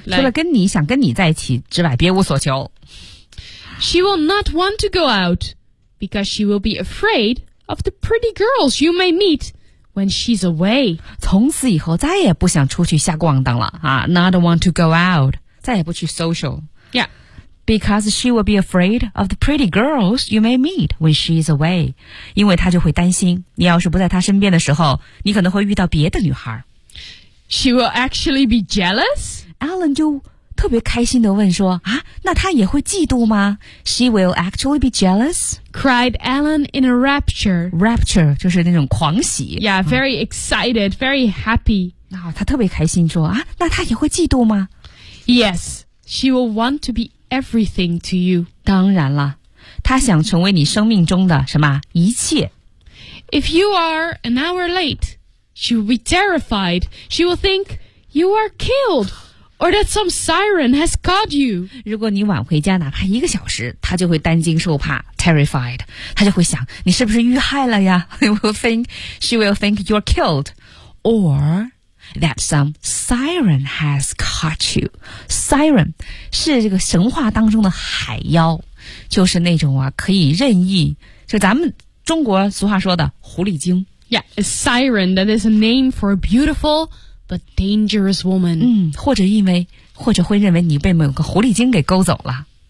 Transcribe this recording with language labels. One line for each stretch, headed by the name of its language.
Chinese: 对，除了跟你想跟你在一起之外，别无所求。
English: She will not want to go out because she will be afraid of the pretty girls you may meet. When she's away,
Chinese: 从此以后再也不想出去瞎逛荡了啊 ！
English: Not want to go out,
Chinese: 再也不去 social.
English: Yeah, because she will be afraid of the pretty girls you may meet when she's away.
Chinese: 因为她就会担心，你要是不在她身边的时候，你可能会遇到别的女孩。
English: She will actually be jealous.
Chinese: Alan 就特别开心地问说啊，那她也会嫉妒吗 ？
English: She will actually be jealous. Cried Alan in a rapture.
Chinese: Rapture 就是那种狂喜。
English: Yeah, very excited, very happy.
Chinese: 然后她特别开心说啊，那她也会嫉妒吗
English: ？Yes, she will want to be everything to you.
Chinese: 当然了，她想成为你生命中的什么一切。
English: If you are an hour late, she will be terrified. She will think you are killed. Or that some siren has caught you.
Chinese: 如果你晚回家哪怕一个小时，他就会担惊受怕 ，terrified. 他就会想你是不是遇害了呀
English: she will think you're killed. Or that some siren has caught you.
Chinese: Siren 是这个神话当中的海妖，就是那种啊可以任意，就咱们中国俗话说的狐狸精。
English: Yeah, a siren that is a name for a beautiful. But dangerous woman.
Chinese: 或者因为，或者会认为你被某个狐狸精给勾走了。